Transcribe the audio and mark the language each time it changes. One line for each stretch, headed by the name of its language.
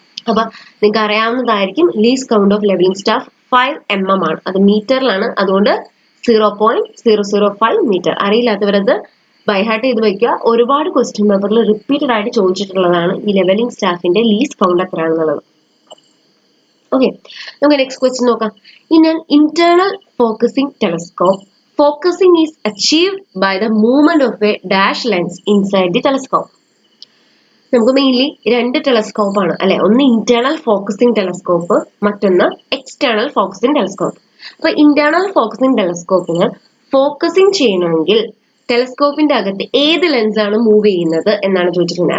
Malayalam: അപ്പൊ നിങ്ങൾക്ക് അറിയാവുന്നതായിരിക്കും, least count of levelling staff 5 mm ആണ്, അത് മീറ്ററിലാണ്, അതുകൊണ്ട് 0.005 മീറ്റർ. അറിയില്ലാത്തവരത് ബൈഹാർട്ട് ചെയ്ത് വയ്ക്കുക. ഒരുപാട് ക്വസ്റ്റ്യൻ പേപ്പറിൽ റിപ്പീറ്റഡ് ആയിട്ട് ചോദിച്ചിട്ടുള്ളതാണ് ഈ ലെവലിംഗ് സ്റ്റാഫിന്റെ ലീസ്റ്റ് കൗണ്ട് എത്രയാണെന്നുള്ളത്. ഓക്കെ, നമുക്ക് നെക്സ്റ്റ് ക്വസ്റ്റ്യൻ നോക്കാം.
English: In an internal focusing telescope, focusing is achieved by the movement of a dash lens inside the telescope.
Malayalam: നമുക്ക് മെയിൻലി രണ്ട് ടെലസ്കോപ്പ് ആണ് അല്ലെ, ഒന്ന് ഇന്റേണൽ ഫോക്കസിംഗ് ടെലസ്കോപ്പ്, മറ്റൊന്ന് എക്സ്റ്റേണൽ ഫോക്കസിംഗ് ടെലസ്കോപ്പ്. അപ്പൊ internal focusing ടെലസ്കോപ്പിന് focusing ചെയ്യണമെങ്കിൽ ടെലസ്കോപ്പിന്റെ അകത്ത് ഏത് ലെൻസ് ആണ് മൂവ് ചെയ്യുന്നത് എന്നാണ് ചോദിച്ചിട്ടുള്ളത്.